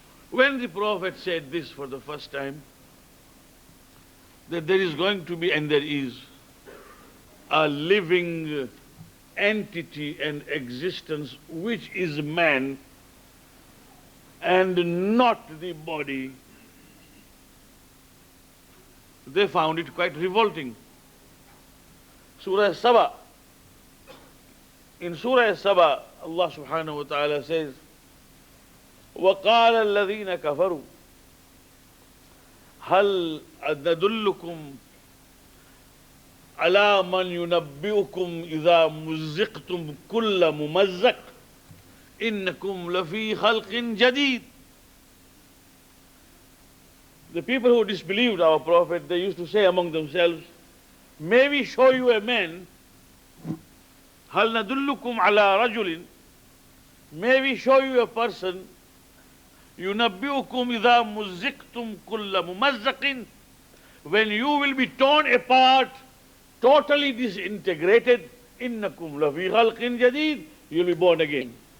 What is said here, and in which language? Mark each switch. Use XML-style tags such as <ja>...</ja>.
<en>When the Prophet said this for the first time, that there is going to be, and there is, a living entity and existence which is man and not the body, they found it quite revolting. Surah Saba. In Surah Saba, Allah subhanahu wa ta'ala says,</en> <ar>وَقَالَ الَّذِينَ كَفَرُوا هَلْ أَدَدُلُّكُمْ عَلَى مَنْ يُنَبِّئُكُمْ إِذَا مُزِّقْتُمْ كُلَّ مُمَزَّقٍ إِنَّكُمْ لَفِي خَلْقٍ جَدِيدٍ.</ar> <en>The people who disbelieved our Prophet, they used to say among themselves, may we show you a man,</en> <ar>هَلْ نَدُلُّكُمْ عَلَى رَجُلٍ,</ar> <en>may we show you a person,</en> <ar>يُنَبِّئُكُمْ إِذَا مُزِّقْتُمْ كُلَّ مُمَزَّقٍ,</ar> <en>when you will be torn apart, totally disintegrated,</en> <ar>إِنَّكُمْ لَفِي خَلْقٍ جَدِيدٍ,</ar> <en>you will be born again.</en>